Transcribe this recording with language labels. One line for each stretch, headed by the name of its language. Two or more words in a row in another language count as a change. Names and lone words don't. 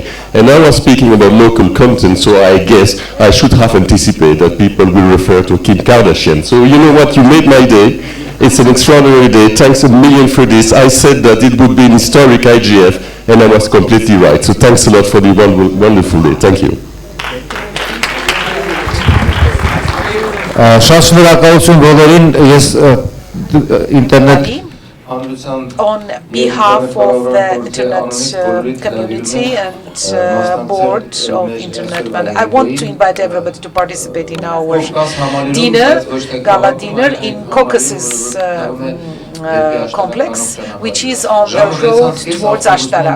English: And I was speaking about local content, so I guess I should have anticipated that people will refer to Kim Kardashian. So you know what? You made my day. It's an extraordinary day. Thanks a million for this. I said that it would be an historic IGF, and I was completely right. So thanks a lot for the wonderful day. Thank you.
Armenian: Շատ շնորհակալություն բոլորին, ես ինտերնետ
English: On behalf of the Internet community and board of Internet, I want to invite everybody to participate in our dinner, gala dinner in Caucasus complex, which is on the road towards Ashtarak.